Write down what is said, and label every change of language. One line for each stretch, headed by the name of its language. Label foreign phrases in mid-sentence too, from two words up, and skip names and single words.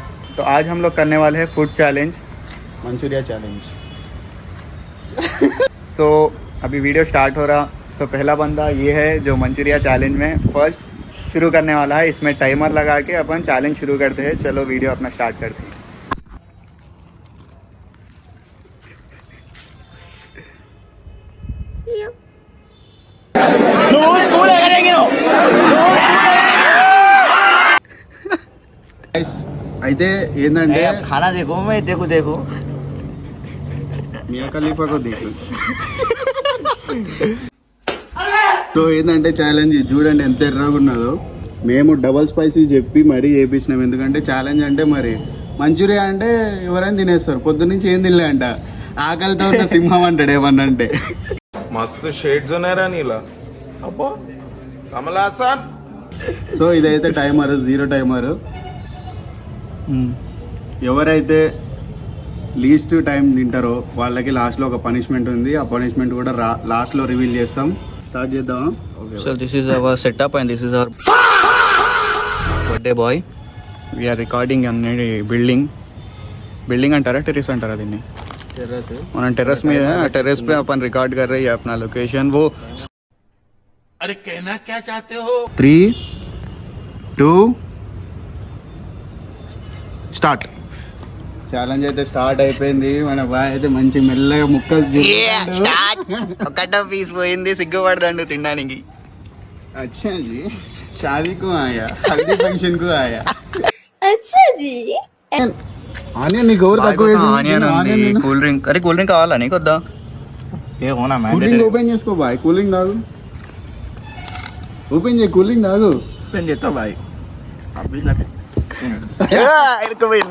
Hindi: तो आज हम लोग करने वाले हैं
English: food challenge,
Hindi: मंचूरिया चैलेंज। सो अभी
English: video start
Hindi: हो रहा। सो पहला बंदा ये है जो मंचूरिया चैलेंज में फर्स्ट शुरू करने वाला है। इसमें टाइमर लगा के अपन चैलेंज शुरू करते हैं। चलो वीडियो अपना स्टार्ट करते हैं।
Telugu: అయితే ఏంటంటే
Hindi: खाना देखो मैं देखो
Telugu: మియా ఖలీఫాకు దిక్కు. సో ఏంటంటే ఛాలెంజ్ చూడండి ఎంత ఎర్రగా ఉన్నదో. మేము
English: double spicy
Telugu: చెప్పి మరీ చేపించినాం. ఎందుకంటే ఛాలెంజ్ అంటే మరి మంచూరియా అంటే ఎవరైనా తినేస్తారు. పొద్దున్నుంచి ఏం తినలే అంట. ఆకలితో ఉన్న సింహం అంటాడు ఏమన్నా అంటే. మస్తు షేడ్స్ ఉన్నారా నీలా అబ్బో కమల్ హాసన్. సో ఇదైతే టైమర్, 0 టైమర్. ఎవరైతే
English: least time
Telugu: తింటారో వాళ్ళకి లాస్ట్లో ఒక పనిష్మెంట్ ఉంది. ఆ పనిష్మెంట్ కూడా లాస్ట్లో రివీల్ చేస్తాం. స్టార్ట్ చేద్దాం.
English: So this is our setup and this is our birthday boy. We are recording
Telugu: అనే बिल्डिंग అంటారా టెర్రస్ అంటారా దీన్ని? టెర్రస్. మనం టెర్రస్ మీద టెర్రస్
Hindi: पे अपन रिकॉर्ड कर रहे हैं अपना लोकेशन. वो अरे कहना क्या चाहते हो?
Telugu: 3, 2 స్టార్ట్. ఛాలెంజ్ అయితే స్టార్ట్ అయిపోయింది. మన బాయ్ అయితే మంచి మెల్లగా ముక్కలు ఒకటో పీస్ పోయింది, సిగ్గుపడదండు తినడానికి.
Hindi: अच्छा जी, शादी को आया, हल्दी फंक्शन को आया. अच्छा जी.
Telugu: ఆనియన్ నీకు ఎవరు తక్కువ ఆనియన్ ఉంది,
English: cool drink.
Telugu: అరే
English: cool drink
Telugu: కావాలా నీకు? వద్దా?
Hindi: ए होना
English: cooling open
Telugu: చేసుకో బాయ్. కూలింగ్ తాగు. ఓపెన్ చేయి, కూలింగ్ తాగు. ఓపెన్ చేస్తా బాయ్. ఇరుక్కుపోయింది.